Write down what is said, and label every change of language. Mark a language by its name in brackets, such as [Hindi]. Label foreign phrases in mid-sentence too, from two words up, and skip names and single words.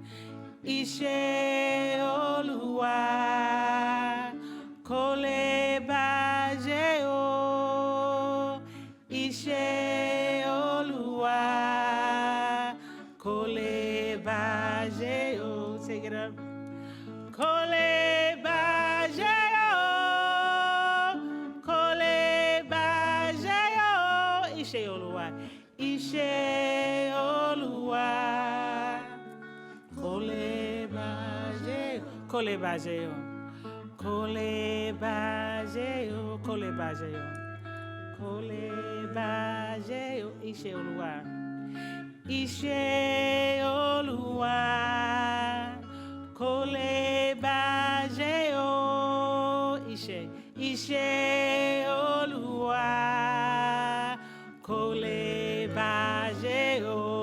[Yoruba] Ishe Oluwa Kole Bajeo. Ishe Oluwa Kole Bajeo. [English] Take it up. [Yoruba] Kole Bajeo. Kole Bajeo. Ishe Oluwa. Ishe Oluwa Kole Bajeo. Kole Bajeo. Kole Bajeo. Kole Bajeo. Kole Bajeo. Ishe Oluwa. Ishe Oluwa Kole Bajeo. Ishe. Ishe Oluwa Kole Bajeo.